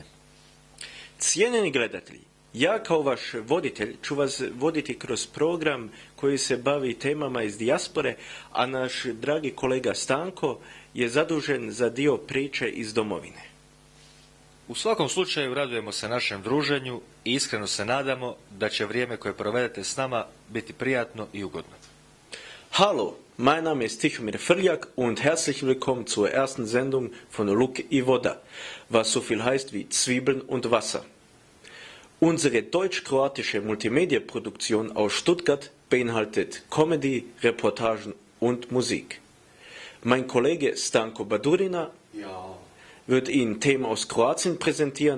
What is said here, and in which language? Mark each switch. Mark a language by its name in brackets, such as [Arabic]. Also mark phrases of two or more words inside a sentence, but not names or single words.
[Croatian] Cijenjeni gledatelji, ja kao vaš voditelj ću vas voditi kroz program koji se bavi temama iz dijaspore, a naš dragi kolega Stanko je zadužen za dio priče iz domovine. U svakom slučaju radujemo se našem druženju i iskreno se nadamo da će vrijeme koje provedete s nama biti prijatno i ugodno. [German] Hallo, mein Name ist Tihomir Frljak und herzlich willkommen zur ersten Sendung von Luk i voda, was so viel heißt wie Zwiebeln und Wasser. Unsere deutsch-kroatische Multimedia-Produktion aus Stuttgart beinhaltet Comedy, Reportagen und Musik. Mein Kollege Stanko Badurina wird Ihnen Themen aus Kroatien präsentieren.